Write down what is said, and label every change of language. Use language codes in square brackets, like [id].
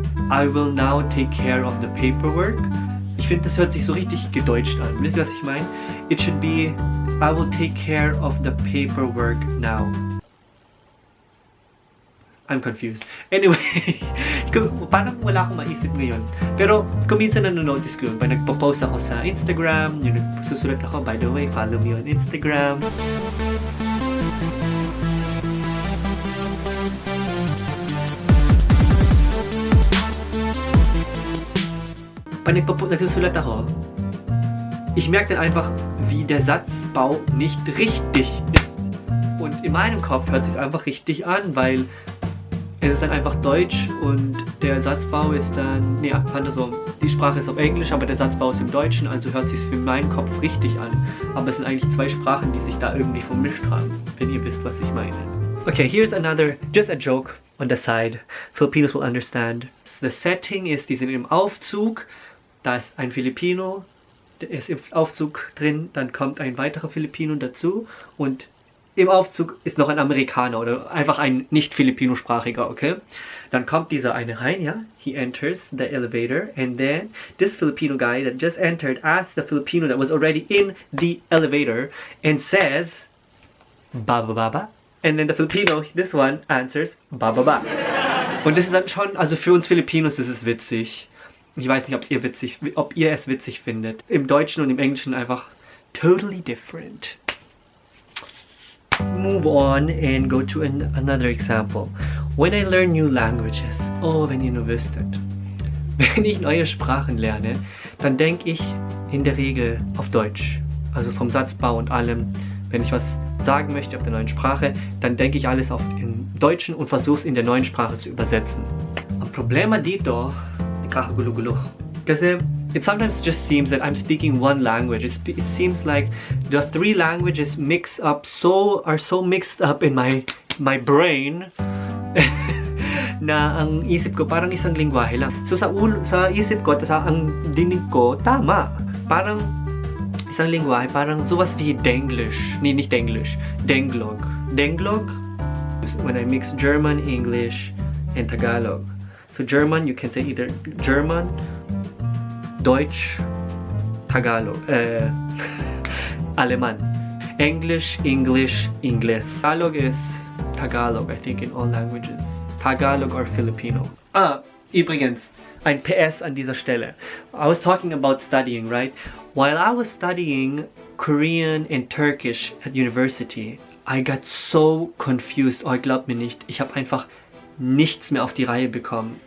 [en] I will now take care of the paperwork. [de] Ich finde, das hört sich so richtig gedeutscht an. Wisst ihr, was ich meine? [en] It should be I will take care of the paperwork now. I'm confused. Anyway, [tl] parang wala akong maisip ngayon. Pero kuminsan nanonotice ko yun. Pag nagpo-post ako sa Instagram, yung nagsusulat ako, [en] by the way, follow me on Instagram. [tl] Pag nagsusulat ako, [de] ich merke dann einfach, wie der Satzbau nicht richtig ist. Und in meinem Kopf hört es sich einfach richtig an, weil es ist dann einfach Deutsch und der Satzbau ist dann, nee, andersrum. die Sprache ist auf Englisch, aber der Satzbau ist im Deutschen, also hört sich für meinen Kopf richtig an. Aber es sind eigentlich zwei Sprachen, die sich da irgendwie vermischt haben, wenn ihr wisst, was ich meine. [en] Okay, here's another, just a joke on the side. Filipinos will understand. The setting [de] ist, die sind im Aufzug, da ist ein Filipino, der ist im Aufzug drin, dann kommt ein weiterer Filipino dazu und im Aufzug ist noch ein Amerikaner oder einfach ein nicht Filipino-sprachiger, okay? Dann kommt dieser eine rein, ja? [en] He enters the elevator and then this Filipino guy that just entered asks the Filipino that was already in the elevator and says, Baba Baba. And then the Filipino, this one, answers, Baba Baba. [de] Und das ist dann schon, also für uns Filipinos ist es witzig. Ich weiß nicht, ob ihr es witzig findet. Im Deutschen und im Englischen einfach [en] totally different. Move on and go to another example. When I learn new languages, [de] wenn ihr nur wüsstet. Wenn ich neue Sprachen lerne, dann denke ich in der Regel auf Deutsch. Also vom Satzbau und allem. Wenn ich was sagen möchte auf der neuen Sprache, dann denke ich alles im Deutschen und versuche es in der neuen Sprache zu übersetzen. [tl] Ang problema dito, nagkakagulo-gulo. [en] Kasi it sometimes just seems that I'm speaking one language. It seems like the three languages are so mixed up in my brain [tl] na ang isip ko parang isang lingwahe lang. So sa isip ko, ang dinig ko, tama. Parang isang lingwahe, parang [de] sowas wie Denglisch. Nee, nicht Denglisch. [en] Denglog. Denglog, when I mix German, English, and Tagalog. So German, you can say either German, Deutsch, Tagalog, Aleman. English, English, Ingles. Tagalog is Tagalog, I think, in all languages. Tagalog or Filipino. [de] Übrigens, ein PS an dieser Stelle. [en] I was talking about studying, right? While I was studying Korean and Turkish at university, I got so confused. [de] Glaubt mir nicht. Ich habe einfach nichts mehr auf die Reihe bekommen.